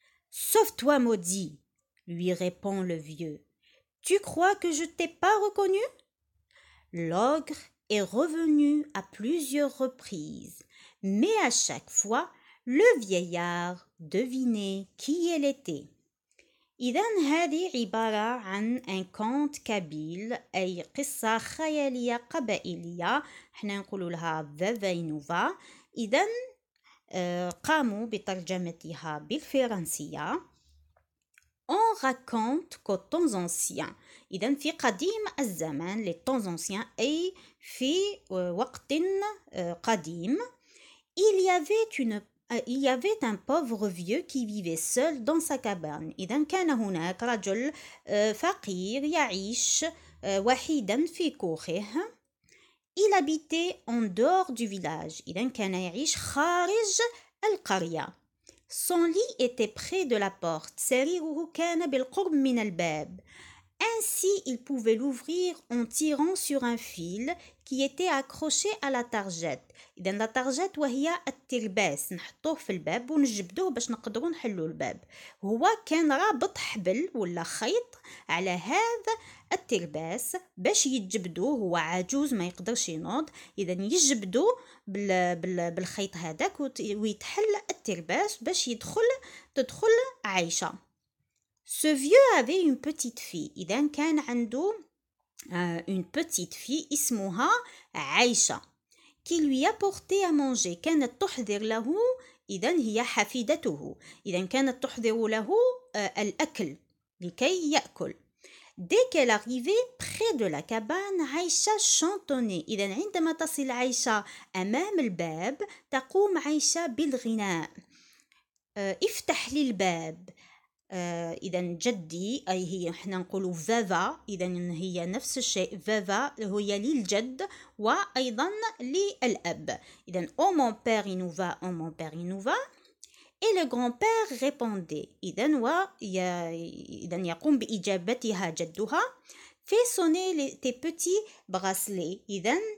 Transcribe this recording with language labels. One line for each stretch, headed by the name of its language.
French: Sauve-toi, maudit, lui répond le vieux. Tu crois que je t'ai pas reconnu? L'ogre est revenu à plusieurs reprises, mais à chaque fois, le vieillard devinait qui elle était.
Arabic: إذا هذه عبارة عن
French: un conte
Arabic: كابيل أي قصة خيالية قبائلية احنا نقول لها فافاينوفا. إذا قاموا بترجمتها بالفرنسية.
French: On raconte qu'au temps ancien
Arabic: إذا في قديم الزمان
French: les temps anciens
Arabic: أي في وقت قديم
French: il y avait un pauvre vieux qui vivait seul dans sa cabane.
Arabic: إذا كان هناك رجل فقير يعيش وحيدا في كوخه.
French: Il habitait en dehors du village.
Arabic: إذا كان يعيش خارج القرية.
French: Son lit était près de la porte.
Arabic: سريره كان بالقرب من الباب.
French: Ainsi, il pouvait l'ouvrir en tirant sur un fil qui était accroché à la targette.
Arabic: إذا la targette وهي الترباس نحطوه في الباب ونجبدوه باش نقدروا نحلوا الباب. هو كان رابط حبل ولا خيط على هذا الترباس باش يتجبدوه. هو عجوز ما يقدرش ينوض. إذا يجبدوه بالخيط هذاك ويتحل الترباس باش تدخل عايشة.
French: Ce vieux avait une petite fille.
Arabic: إذا كان عنده
French: une petite fille
Arabic: اسمها عايشة
French: qui lui apportait à manger.
Arabic: كانت تحضر له. إذا هي حفيدته. إذا كانت تحضر له الأكل لكي يأكل.
French: Dès qu'elle arrivait près de la cabane, عايشة chantonnait.
Arabic: إذا عندما تصل عايشة أمام الباب تقوم عايشة بالغناء. افتح لي الباب. إذا جدي أي هي إحنا نقولوا فافا. إذا هي نفس الشيء. فافا هي للجد وأيضا للأب.
French: إذا أو مون بير إنوفا أو مون بير إنوفا. Et le grand-père répondait.
Arabic: إذا يقوم بإجابتها جدها.
French: Fais sonner tes petits bracelets.
Arabic: إذا